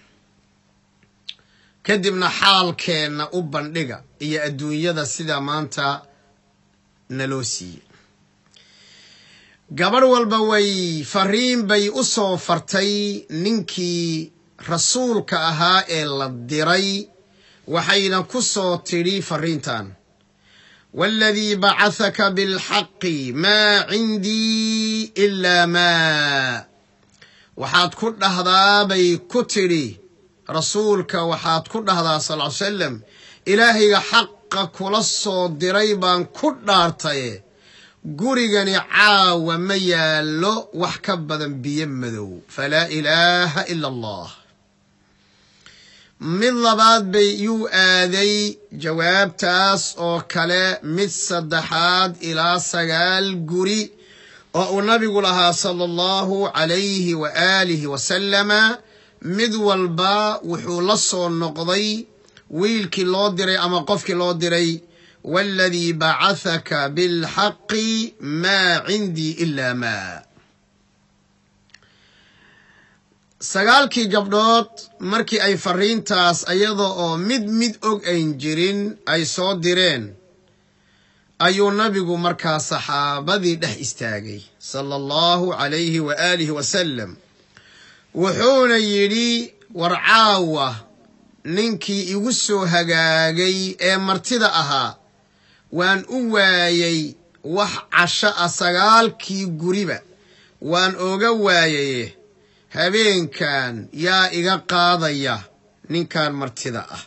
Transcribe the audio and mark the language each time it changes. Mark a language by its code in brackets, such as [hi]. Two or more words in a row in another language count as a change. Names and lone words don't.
[so] kadibna xaalkeenna u bandhiga iyo adduunyada sida maanta naloo siiyey. gabadh walba way fariin bay u soo fartay ninkii rasuulka ahaa ee la diray, waxayna ku soo tidhi fariintan: [ar] والذي بعثك بالحق ما عندي إلا ما. [so] waxaad ku dhahdaa bay ku tidhi rasuulka, waxaad ku dhahdaa sal ll salam, ilaahayga xaqa kula soo diray baan ku dhaartaye gurigani caawa ma yaallo wax ka badan biyo madow. [ar] فلا إله إلا الله. [so] mid labaad bay yuu aaday jawaabtaas oo kale, mid saddexaad ilaa 9 guri oo uu nabigu lahaa [ar] صلى الله عليه وآله وسلم. [so] mid walba wuxuu la soo noqday wiilkii loo diray ama qofkii loo diray: [ar] والذي بعثك بالحق ما عندي إلا ما. [so] sagaalkii gabdhood markii ay fariintaas ayada oo mid og ayn jirin ay soo direen, ayuu nabigu markaa saxaabadii dhex istaagay [ar] صلى الله عليه وآله وسلم. [so] wuxuuna yidhi: war caawa ninkii igu soo hagaagay ee martida ahaa waan u waayay wax casho ah, 9kii guriba waan oga waayaye habeenkan yaa iga qaadaya ninkan martida ah.